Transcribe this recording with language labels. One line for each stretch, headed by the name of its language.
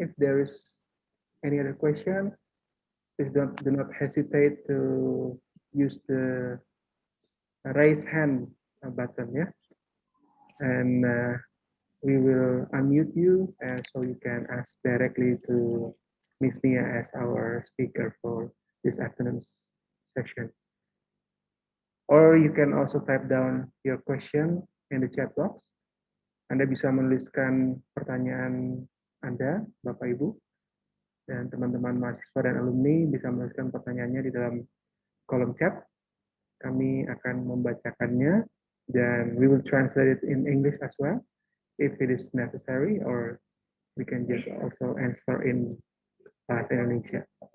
English: If there is any other question, please do not hesitate to use the raise hand button, yeah, and we will unmute you so you can ask directly to Ms. Nia as our speaker for this afternoon's session. Or you can also type down your question in the chat box.
Indonesian: Anda bisa menuliskan pertanyaan Anda, Bapak Ibu, dan teman-teman mahasiswa dan alumni bisa menuliskan pertanyaannya di dalam kolom chat. Kami akan membacakannya, dan
English: we will translate it in English as well if it is necessary, or we can just also answer in bahasa Indonesia.